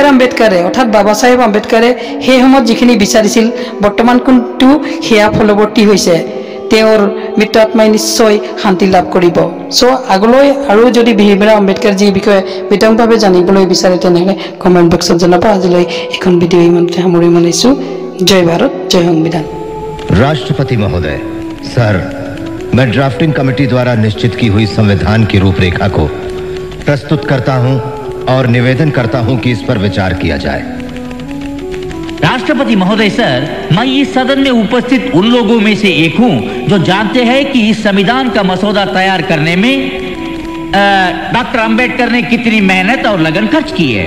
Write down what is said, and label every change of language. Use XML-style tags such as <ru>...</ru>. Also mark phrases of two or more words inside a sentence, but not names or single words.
<as>আম্বেদকাৰে অৰ্থাৎ বাবা চাহেব আম্বেদকাৰে সেই সময়ত যিখিনি বিচাৰিছিল বৰ্তমান কিন্তু সেয়া ফলৱৰ্তী হৈছে। তেওঁৰ মৃত আত্মাই নিশ্চয় শান্তি লাভ কৰিব। আগলৈ আৰু যদি ভীমৰাও আম্বেদকাৰজীৰ বিষয়ে বিতংভাৱে জানিবলৈ বিচাৰে তেনেহ'লে কমেণ্ট বক্সত জনাব। আজিলৈ এখন ভিডিঅ' ইমানতে সামৰি মাৰিছোঁ। জয় ভাৰত, জয় সংবিধান।</as> <hi>राष्ट्रपति महोदय, सर, मैं ड्राफ्टिंग कमेटी द्वारा निश्चित की हुई संविधान की रूपरेखा को प्रस्तुत करता हूं और निवेदन करता हूं कि इस पर विचार किया जाए। राष्ट्रपति महोदय सर, मैं इस सदन में उपस्थित उन लोगों में से एक हूं जो जानते हैं कि इस संविधान का मसौदा तैयार करने में डॉक्टर अंबेडकर ने कितनी मेहनत और लगन खर्च की है।</hi>